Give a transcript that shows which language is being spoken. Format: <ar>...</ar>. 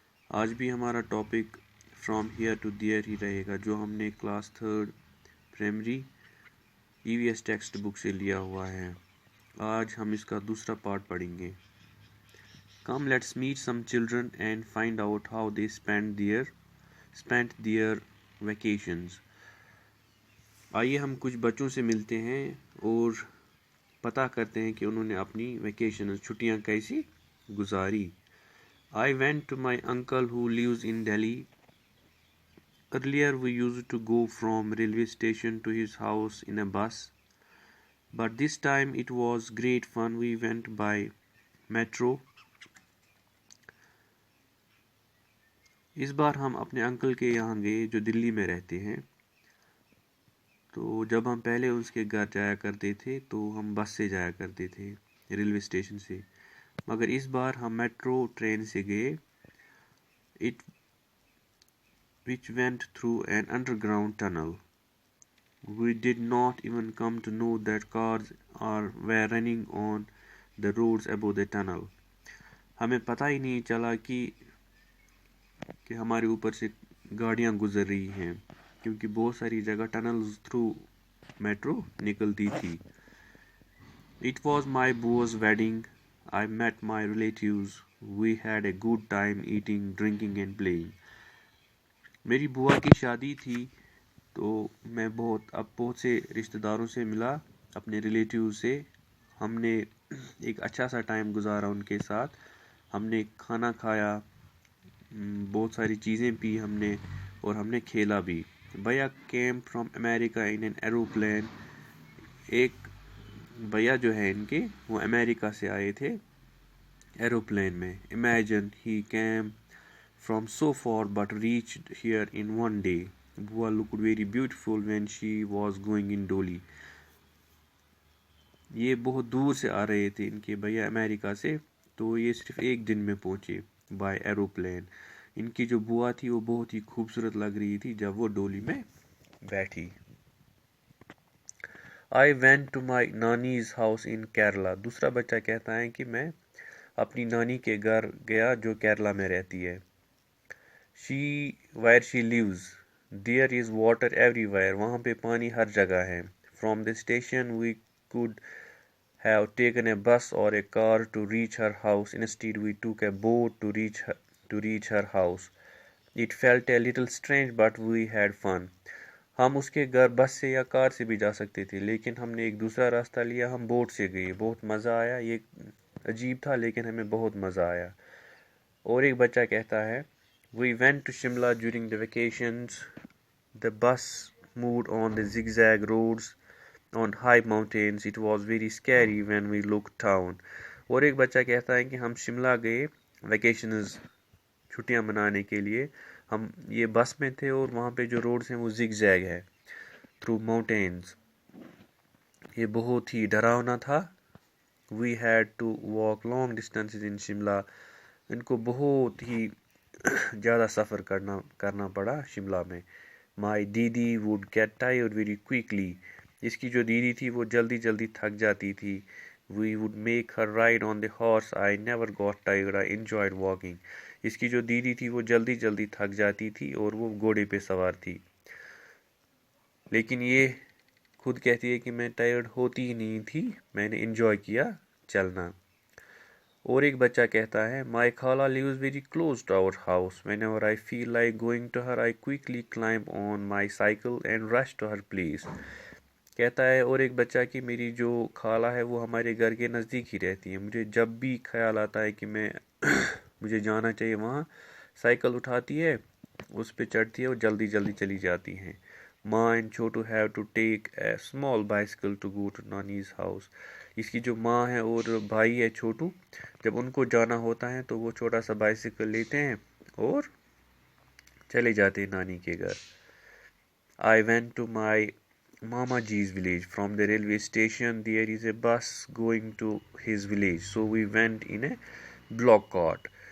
<ur>آج بھی ہمارا topic from here to there he رہے گا، جو ہم نے class 3 primary EVS text book سے لیا ہوا ہے۔ آج ہم اس کا دوسرا پارٹ پڑھیں گے۔</ur> <en>Come let's meet some children and find out how they spent their vacations۔</en> <ur>آئیے ہم کچھ بچوں سے ملتے ہیں اور پتہ کرتے ہیں کہ انہوں نے اپنی ویکیشنز چھٹیاں کیسی گزاری۔</ur> <en>I went to my uncle who lives in Delhi. Earlier we used to go from railway station to his house in a bus, but this time it was great fun. We went by metro.</en> <ur>اس بار ہم اپنے uncle کے یہاں گئے جو دلی میں رہتے ہیں۔ تو جب ہم پہلے اس کے گھر جایا کرتے تھے تو ہم بس سے جایا کرتے تھے ریلوے اسٹیشن سے، مگر اس بار ہم میٹرو ٹرین سے گئے</ur> <en>which went through an underground tunnel. We did not even come to know that cars were running on the roads above the tunnel.</en> <ur>ہمیں پتہ ہی نہیں چلا کہ ہمارے اوپر سے گاڑیاں گزر رہی ہیں، کیونکہ بہت ساری جگہ ٹنلز تھرو میٹرو نکلتی تھی۔</ur> <en>It was my boa's wedding. I met my relatives. We had a good time eating, drinking and playing.</en> <ur>میری بوا کی شادی تھی تو میں بہت سے رشتہ داروں سے ملا، اپنے ریلیٹیو سے۔ ہم نے ایک اچھا سا ٹائم گزارا ان کے ساتھ۔ ہم نے کھانا کھایا، بہت ساری چیزیں پی ہم نے، اور ہم نے کھیلا بھی۔ بھیا</ur> <en>came from America in an aeroplane.</en> <ur>ایک بھیا جو ہے ان کے، وہ امریکہ سے آئے تھے ایروپلین میں۔</ur> <en>Imagine he came from so far but reached here in one day. Bua looked very beautiful when she was going in Dolly.</en> <ur>یہ بہت دور سے آ رہے تھے ان کے بھیا امریکہ سے، تو یہ صرف ایک دن میں پہنچے بائی ایروپلین۔ ان کی جو بوا تھی وہ بہت ہی خوبصورت لگ رہی تھی جب وہ ڈولی میں بیٹھی۔</ur> <en>I went to my nani's house in Kerala.</en> <ur>دوسرا بچہ کہتا ہے کہ میں اپنی نانی کے گھر گیا جو کیرلا میں رہتی ہے۔</ur> <en>Where she lives, there is water everywhere.</en> <ur>وہاں پہ پانی ہر جگہ ہے۔</ur> <en>From the station we could have taken a bus or a car to reach her house. Instead we took a boat to reach her house. It felt a little strange but we had fun.</en> <ur>ہم اس کے گھر بس سے یا کار سے بھی جا سکتے تھے، لیکن ہم نے ایک دوسرا راستہ لیا، ہم بوٹ سے گئے، بہت مزہ آیا۔ یہ عجیب تھا لیکن ہمیں بہت مزہ آیا۔ اور ایک بچہ کہتا ہے</ur> <en>We went to Shimla during the vacations. The bus moved on the zigzag roads on high mountains. It was very scary when we looked down.</en> <ur>اور ایک بچہ کہتا ہے کہ ہم شملہ گئے ویکیشنز چھٹیاں منانے کے لیے۔ ہم یہ بس میں تھے اور وہاں پہ جو روڈز ہیں وہ زگ زیگ ہے تھرو ماؤنٹینز۔ یہ بہت ہی ڈراؤنا تھا۔</ur> <en>We had to walk long distances in Shimla.</en> <ur>ان کو بہت ہی زیادہ سفر کرنا پڑا شملہ میں۔</ur> <en>My didi would get tired very quickly.</en> <ur>اس کی جو دیدی تھی وہ جلدی تھک جاتی تھی۔</ur> <en>We would make her ride on the horse. I never got tired. I enjoyed walking.</en> <ur>اس کی جو دیدی تھی وہ جلدی تھک جاتی تھی اور وہ گھوڑے پہ سوار تھی، لیکن یہ خود کہتی ہے کہ میں ٹائرڈ ہوتی ہی نہیں تھی، میں نے انجوائے کیا چلنا۔ اور ایک بچہ کہتا ہے</ur> <en>My khala lives very close to our house. Whenever I feel like going to her, I quickly climb on my cycle and rush to her place.</en> <ur>کہتا ہے اور ایک بچہ کہ میری جو خالہ ہے وہ ہمارے گھر کے نزدیک ہی رہتی ہے، مجھے جب بھی خیال آتا ہے کہ مجھے جانا چاہیے وہاں، سائیکل اٹھاتی ہے، اس پہ چڑھتی ہے اور جلدی چلی جاتی ہیں۔</ur> <en>Maa and Chhotu have to take a small bicycle to go to nani's house.</en> <ur>اس کی جو ماں ہے اور بھائی ہے چھوٹو، جب ان کو جانا ہوتا ہے تو وہ چھوٹا سا بائسیکل لیتے ہیں اور چلے جاتے ہیں نانی کے گھر.</ur> <en>I went to my Mama Ji's village. From the railway station there is a bus going to his village, so we went in a block cart.</en>